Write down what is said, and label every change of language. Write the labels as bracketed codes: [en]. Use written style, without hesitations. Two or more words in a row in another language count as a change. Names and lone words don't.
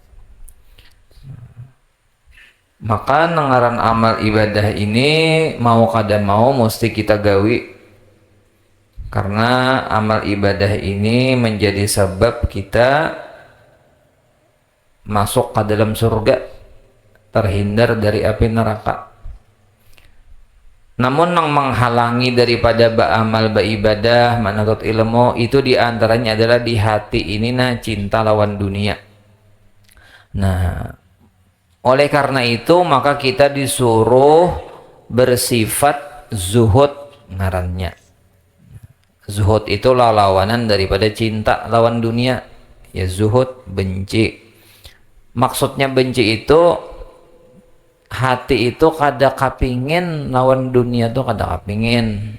[bjn] Maka nengaran amal ibadah ini mau kada mau mesti kita gawi, karena amal ibadah ini menjadi sebab kita masuk ke dalam surga, terhindar dari api neraka. [id] Namun yang menghalangi daripada beramal beribadah, menuntut ilmu, itu diantaranya adalah di hati ini cinta lawan dunia. Nah, oleh karena itu maka kita disuruh bersifat zuhud ngarannya. Zuhud itu lawanan daripada cinta lawan dunia. Ya zuhud, benci. [bjn] Maksudnya benci itu hati itu kada kapingin lawan dunia tuh kada kapingin.